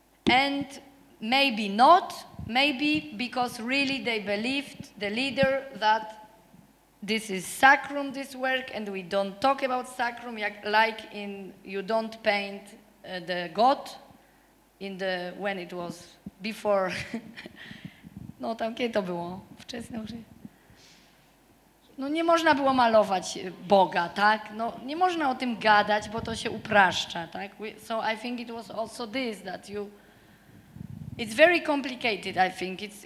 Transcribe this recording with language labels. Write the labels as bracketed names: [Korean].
[English] And maybe not, maybe because really they believed, the leader, that this is sacrum, this work, and we don't talk about sacrum, like in, you don't paint the god, when it was before, [Polish] no tam kiedy to było? Wczesne już. No nie można było malować Boga, tak? No nie można o tym gadać, bo to się upraszcza, tak? [English] So I think it was also this, that you, it's very complicated, I think.